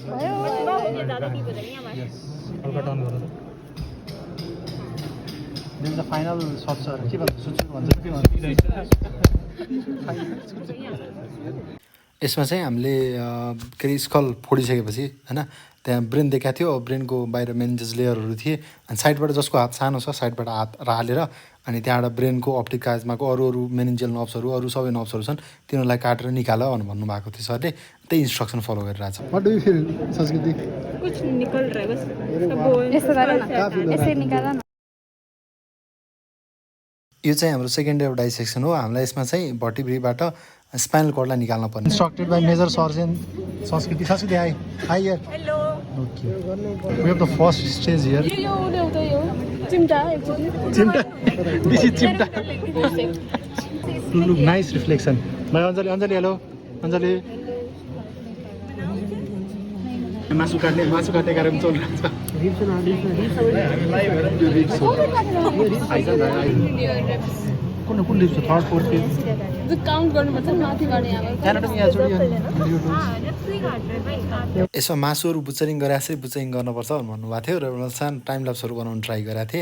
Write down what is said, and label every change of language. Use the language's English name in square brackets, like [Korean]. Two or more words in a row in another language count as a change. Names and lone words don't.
[Nepali] फाइनल यसमा चाहिँ हामीले के अरे स्कल फोडिसकेपछि होइन त्यहाँ ब्रेन देखाएको थियो। ब्रेनको बाहिर मेनिन्जेस लेयरहरू थिए अनि साइडबाट जसको हात सानो छ साइडबाट हात हालेर अनि त्यहाँबाट ब्रेनको अप्टिक काजमाको अरू [English] meningeal nerves [Nepali] अरू सबै नर्भ्सहरू छन् तिनीहरूलाई काटेर निकाल भनेर भन्नुभएको थियो सरले। त्यही [English] instruction follow [Nepali] गरिरहेछ। [English] what do you feel [Nepali] संस्कृति? [Hindi] कुछ निकल रहा है बस। [Nepali] यस्तो गर न, यसै निकाल न। यो चाहिँ हाम्रो [English] second day of dissection [Nepali] हो। हामीलाई यसमा चाहिँ भर्टिब्रीबाट स्पाइनल कर्डलाई निकाल्न पर्ने। [English] Instructed by major surgeon संस्कृति। संस्कृति hi hi here. Hello। OK, we have the first stage here. [Nepali] यो चिम्टा एक्चुअली चिम्टा [English] this is [Nepali] चिम्टा। [English] Look nice reflection. Bye अञ्जली. अञ्जली hello। [Nepali] अञ्जली मासु काट्ने कार्यक्रम चलिरहेको छ। कुन रिप्स [English] third fourth count [Nepali] गर्नुपर्छ नि माथिबाट यसमा मासुहरू बुचरिङ गराएपछि बुचरिङ गर्नुपर्छ भन्नुभएको थियो र एउटा सानो [English] time lapses [Nepali] बनाउनु ट्राई गरेको थिएँ।